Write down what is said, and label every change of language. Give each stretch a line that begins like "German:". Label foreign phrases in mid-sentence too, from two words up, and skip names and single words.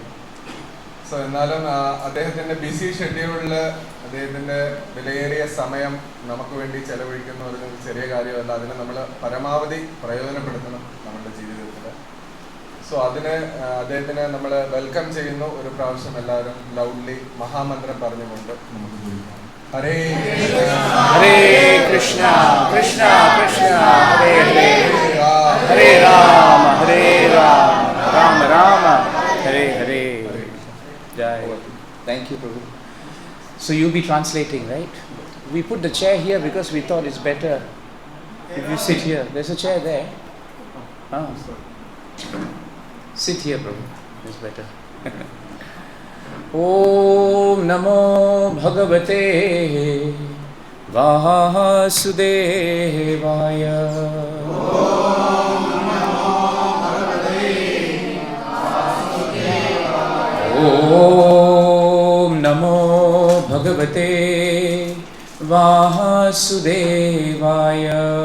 Malayalam: സോ എന്നാലും അദ്ദേഹത്തിൻ്റെ
English: busy schedule
Malayalam: അദ്ദേഹത്തിൻ്റെ വിലയേറിയ സമയം നമുക്ക് വേണ്ടി ചെലവഴിക്കുന്ന ഒരു ചെറിയ കാര്യമല്ല. അതിനെ നമ്മൾ പരമാവധി പ്രയോജനപ്പെടുത്തണം നമ്മുടെ ജീവിതത്തിൽ. സോ അതിന് അദ്ദേഹത്തിനെ നമ്മൾ വെൽക്കം ചെയ്യുന്നു. ഒരു പ്രാവശ്യം എല്ലാവരും ലൗഡ്ലി മഹാമന്ത്രം പറഞ്ഞുകൊണ്ട് നമുക്ക് പോകാം.
Sanskrit: ഹരേ हरे कृष्ण कृष्ण कृष्ण हरे हरे हरे राम हरे राम राम राम हरे हरे.
English: Jai. Thank you, Prabhu. So you'll be translating, right? We put the chair here because we thought it's better if you sit here. There's a chair there. Ah. Sit here, Prabhu. It's better.
Sanskrit: ॐ नमो भगवते वासुदेवाय. ॐ नमो भगवते वासुदेवाय.